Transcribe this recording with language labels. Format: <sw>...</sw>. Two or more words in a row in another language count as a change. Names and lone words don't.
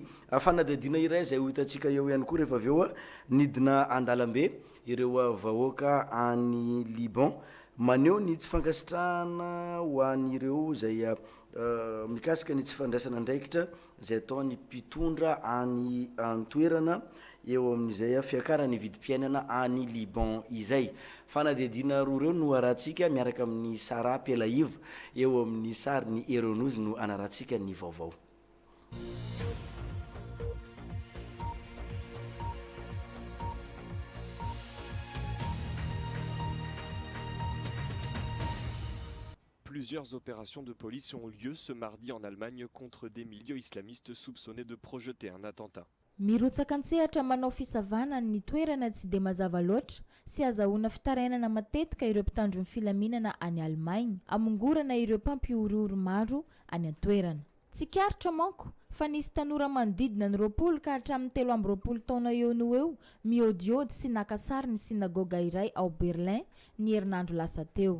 <mg>Fanadihadiana iray izay ho hitantsika eo ihany koa rehefa avy eo nidina an-dalambe ireo vahoaka any Liban maneho ny tsy fankasitrahana ho an'ireo izay mikasika ny tsy fandraisana andraikitra izay ataony mpitondra any an-toerana eo amin'izay fiakarany vidim-piainana any Liban izay. Fanadihadiana roa ireo no arahantsika miaraka amin'ny Sara Pelaiva eo amin'ny sary ny Euronews no anarahantsika ny vaovao.</mg> <fr>Plusieurs opérations de police ont lieu ce mardi en Allemagne contre des milieux islamistes soupçonnés de projeter un attentat.</fr> <mg>Mirotsaka antsehatra manao fisavana ny toerana tsy dia mazava loatra sy azahoana fitarainana matetika ireo mpitandro ny filaminana any Allemagne amongorana ireo mpampiororo maro any an-toerana. Tsikaritra manko fa nisy tanora manodidina ny 20 ka hatramin'ny 13 taona eo no eo miodiody sy nakasary ny sinagoga iray ao Berlin ny herinandro lasa teo.</mg>